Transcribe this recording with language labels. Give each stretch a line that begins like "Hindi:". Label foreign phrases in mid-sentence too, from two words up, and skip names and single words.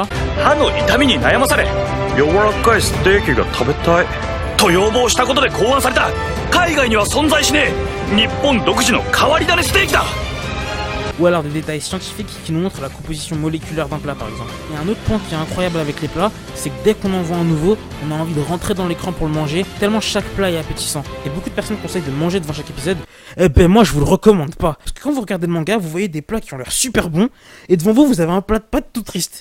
Japanese: 歯の痛みに悩まされ柔らかいステーキが食べたいと要望したことで考案された海外には存在しねえ日本独自の変わり種ステーキだ
French: Ou alors des détails scientifiques qui nous montrent la composition moléculaire d'un plat par exemple. Et un autre point qui est incroyable avec les plats, c'est que dès qu'on en voit un nouveau, on a envie de rentrer dans l'écran pour le manger, tellement chaque plat est appétissant. Et beaucoup de personnes conseillent de manger devant chaque épisode. Eh ben moi je vous le recommande pas. Parce que quand vous regardez le manga, vous voyez des plats qui ont l'air super bons, et devant vous, vous avez un plat de pâtes tout triste.